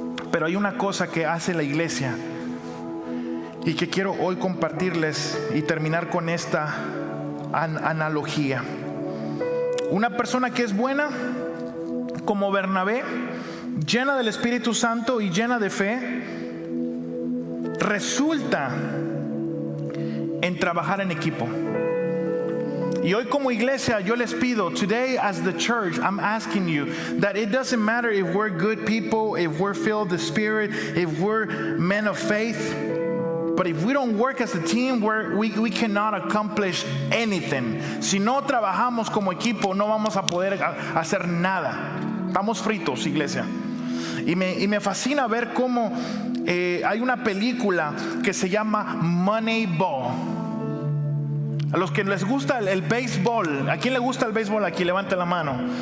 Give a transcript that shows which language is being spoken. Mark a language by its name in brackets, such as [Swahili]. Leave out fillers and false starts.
[Spanish] Pero hay una cosa que hace la iglesia y que quiero hoy compartirles y terminar con esta analogía. Una persona que es buena, como Bernabé, llena del Espíritu Santo y llena de fe, resulta en trabajar en equipo. Y hoy como iglesia yo les pido, [English] today as the church, I'm asking you that it doesn't matter if we're good people, if we're filled with the Spirit, if we're men of faith, but if we don't work as a team, we cannot accomplish anything. [Spanish] Si no trabajamos como equipo, no vamos a poder hacer nada. Estamos fritos, iglesia. Y me fascina ver cómo hay una película que se llama Moneyball. A los que les gusta el béisbol, ¿a quién le gusta el béisbol? Aquí levante la mano.